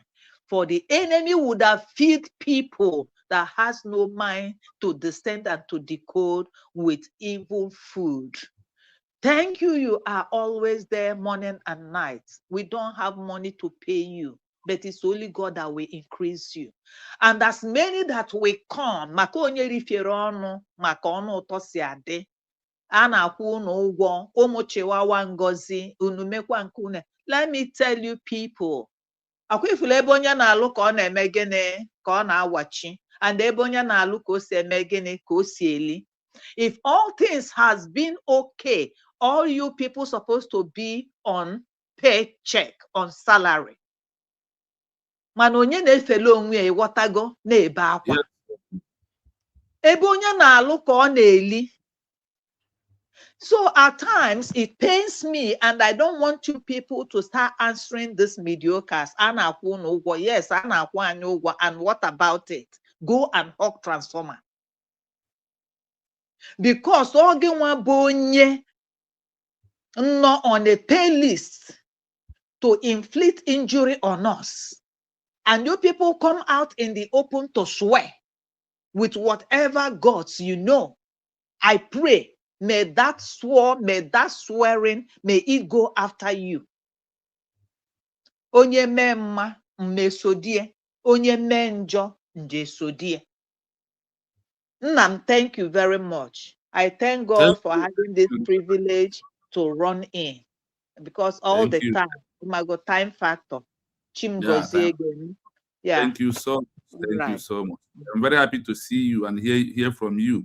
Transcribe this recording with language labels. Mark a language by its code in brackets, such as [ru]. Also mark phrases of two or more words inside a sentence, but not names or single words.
[en] For the enemy would have fed people that has no mind to descend and to decode with evil food. Thank you. You are always there morning and night. We don't have money to pay you, but it's only God that will increase you. And as many that will come, [ig] maka onye rifiere ọnụ maka ọnụ ụtọ si adị, a na-akwụ unu ụgwọ, ụmụ chiwawa ngozi, unu mekwa nke unu. [en] Let me tell you people, [ig] akwa ifuru ebe onye na-alụ ka ọ na-eme gịnị ka ọ na-awachi, and ebe onye na-alụ ka o si eme gịnị ka o si eli. [en] If all things has been okay, all you people supposed to be on paycheck, on salary. [ig] Mana onye na-efele onwe ya ịghọtago na-ebe akwa. yes, Ebe onye na-alụ ka ọ na-eli. [en] So at times it pains me, and I don't want you people to start answering this mediocres. Yes, and what about it? Go and hawk transformer. Because [ig] oge nwa bụ onye nọ [en] on a pay list to inflict injury on us, and you people come out in the open to swear with whatever gods you know, I pray, may that swearing, may it go after you. [ig] Onye mee mma, mmesodie. Onye mee njọ, njesodie. Nnam, [en] thank you very much. I thank God for having this privilege to run in, because all thank the you. time, my God, time factor. Chim Yeah, gozie again. Yeah. thank you so much. Thank you Right. so much. I'm very happy to see you and hear from you.